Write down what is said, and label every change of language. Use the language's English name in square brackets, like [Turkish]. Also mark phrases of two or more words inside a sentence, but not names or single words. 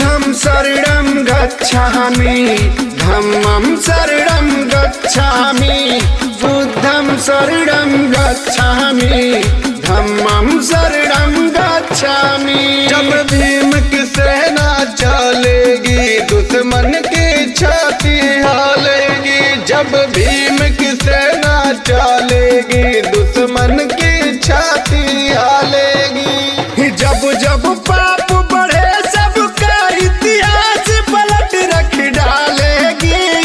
[Pali] शरणं गच्छामि धम्मं शरणं गच्छामि बुद्धं शरणं गच्छामि धम्मं शरणं गच्छामि। [Hindi] जब भीम की सेना चलेगी दुश्मन की छाती हालेगी। जब भीम की सेना चलेगी दुश्मन की छाती हालेगी। जब जब पाप बढ़े सबका इतिहास पलट रख डालेगी।